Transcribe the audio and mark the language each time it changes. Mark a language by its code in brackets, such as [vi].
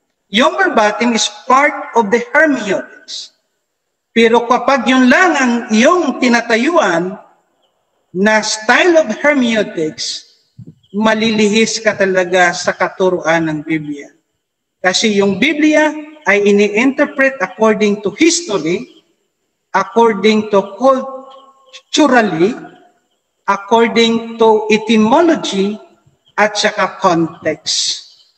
[en] Yung verbatim is part of the hermeneutics. [tl] Pero kapag yun lang ang iyong tinatayuan na [en] style of hermeneutics, [tl] malilihis ka talaga sa katuruan ng Biblia. Kasi yung Biblia ay ini-interpret [en] according to history, according to culturally, according to etymology, at saka context.